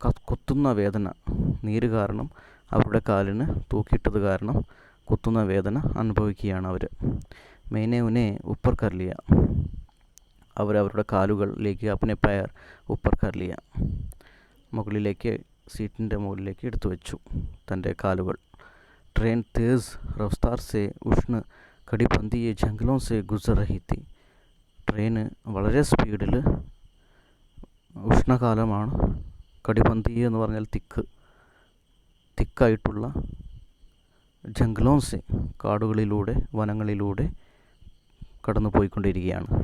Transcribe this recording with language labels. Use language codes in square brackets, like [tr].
[ml] കുത്തുന്ന വേദന, നീര് കാരണം അവരുടെ കാലിന് തൂക്കിയിട്ടത് കാരണം കുത്തുന്ന വേദന അനുഭവിക്കുകയാണ് അവർ. [hi] मैंने उन्हें ऊपर कर लिया. [ml] അവരവരുടെ കാലുകളിലേക്ക് [hi] अपने पैर ऊपर कर लिया. [ml] മുകളിലേക്ക്, സീറ്റിൻ്റെ മുകളിലേക്ക് എടുത്തു വെച്ചു തൻ്റെ കാലുകൾ. [hi] ट्रेन तेज़ रफ्तार से उष्ण कटिबंधीय जंगलों से गुजर रही थी. [ml] ട്രെയിൻ വളരെ സ്പീഡിൽ, ഉഷ്ണകാലമാണ്, കടിബന്ധിയ എന്ന് പറഞ്ഞാൽ തിക്കായിട്ടുള്ള, ജംഗ്ലോൻസെ കാടുകളിലൂടെ, വനങ്ങളിലൂടെ കടന്നു പോയിക്കൊണ്ടിരിക്കുകയാണ്.